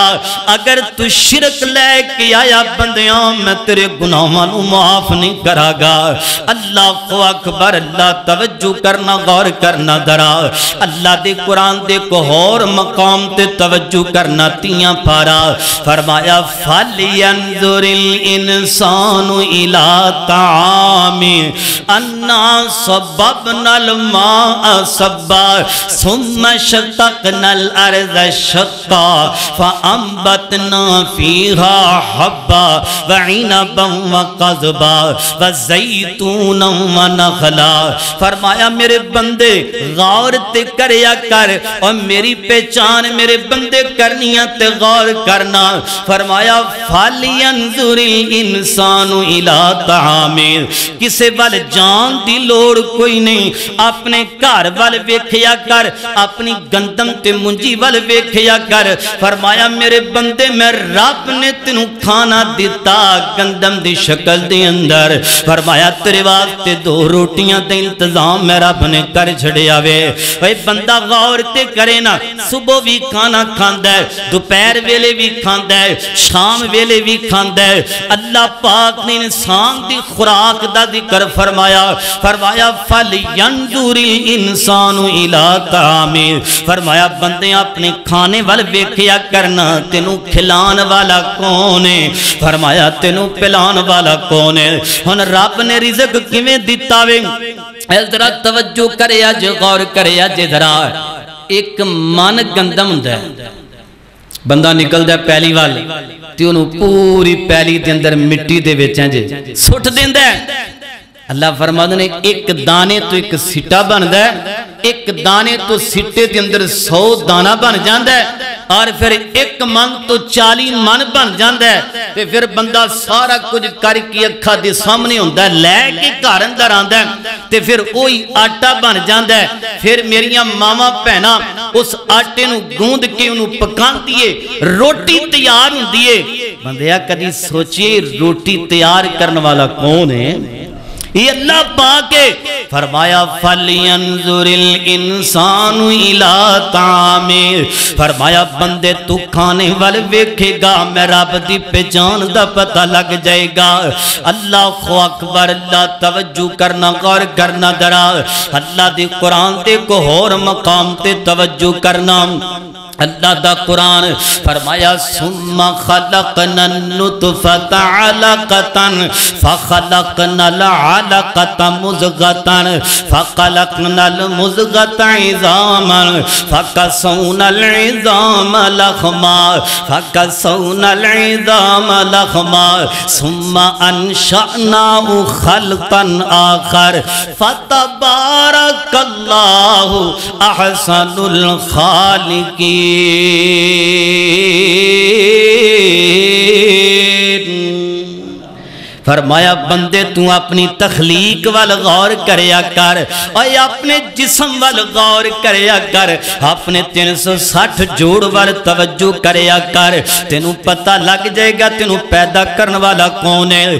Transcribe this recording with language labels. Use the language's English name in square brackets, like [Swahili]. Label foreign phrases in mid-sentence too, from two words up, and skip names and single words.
[Punjabi] اگر تو شرک لے کے آیا بندیاں میں تیرے گناہاں نو معاف نہیں کرا گا. اللہ اکبر. اللہ توجہ کرنا غور کرنا درا اللہ دے قرآن دے کو اور مقام تے توجہ کرنا تیاں پارا. [Arabic] فرمایا فَلْيَنْظُرِ الْإِنسَانُ إِلَىٰ طَعَامِهِ أَنَّا صَبَّبْنَا الْمَاءَ صَبًّا ثُمَّ شَقَقْنَا الْأَرْضَ شَقًّا فَأَنبَتْنَا فِيهَا حَبًّا وَعِنَبًا وَقَضْبًا وَزَيْتُونًا ونخلا. [Punjabi] فرمایا میرے بندے غور تے کریا کر اور میری پہچان میرے بندے کرنیاں تے غور کرنا. [Arabic] فرمایا فَلْيَنْظُرِ الْإِنسَانُ إِلَىٰ طَعَامِهِ. [Punjabi] کسے وال جان دی لوڑ کوئی نہیں. اپنے گھر وال ویکھیا کر اپنی گندم تے منجی وال ویکھیا کر. فرمایا میرے بندے میں رب نے تینوں کھانا دیتا گندم دی شکل دے اندر. فرمایا تیرے واسطے دو روٹیاں دے انتظام میں رب نے کر چھڑیا وے. اے بندہ غور تے کرے نا صبح بھی کھانا کھاندا ہے دوپہر ویلے بھی کھاندا ہے شام ویلے بھی کھاندا ہے. اللہ پاک نے انسان دی خوراک دا ذکر فرمایا. [Arabic] فرمایا فَلْيَنْظُرِ الْإِنسَانُ إِلَىٰ طَعَامِهِ. [Punjabi] فرمایا بندے اپنے کھانے وال ویکھیا کرنا تینوں کھلان والا کون ہے. فرمایا تینوں پلان والا کون ہے. ہن رب نے رزق کیویں دتا وے ذرا توجہ کرے اج غور کرے اج ذرا. ایک من گندم ہوندا ہے بندہ نکلدا ہے پہلی وال تے اونوں پوری پہلی دے اندر مٹی دے وچ انج سٹ دیندا ہے. اللہ فرماتے نے ایک دانے تو ایک سٹا بندا ہے. ایک دانے تو سٹے دے اندر 100 دانہ بن جاندا ہے. اور پھر ایک من تو 40 من بن جاندا ہے. تے پھر بندہ سارا کچھ کر کے اکھاں دے سامنے ہوندا ہے لے کے گھر اندر آندا ہے تے پھر وہی آٹا بن جاندا ہے. پھر میریاں ماواں بہناں اس آٹے نو گوند کے اونوں پکاندی ہے روٹی تیار ہوندی ہے. بندیا کدی سوچئے روٹی تیار کرنے والا کون ہے؟ یہ اللہ پاک ہے۔ [Arabic] فرمایا فَلْيَنْظُرِ الْإِنسَانُ إِلَىٰ طَعَامِهِ، [Punjabi] فرمایا بندے تو کھانے والے ویکھے گا میں رب دی پہچان دا پتہ لگ جائے گا۔ اللہ اکبر، اللہ توجہ کرنا، غور کرنا ذرا، اللہ دی قرآن تے کو اور مقام تے توجہ کرنا۔ اللہ دا قرآن فرمایا [Arabic] ثم خلقنا النطفة علقة فخلقنا العلقة مضغة فخلقنا المضغة عظاما فكسونا العظام لحما فكسونا العظام لحما ثم انشأناه خلقا آخر فتبارك الله احسن الخالقين۔ [Punjabi] فرمایا بندے تو اپنی تخلیق وال غور کریا کر، اور اپنے جسم وال غور کریا کر، اپنے 360 جوڑ وال توجہ کریا کر، تینوں پتہ لگ جائے گا تینوں پیدا کرن والا کون ہے۔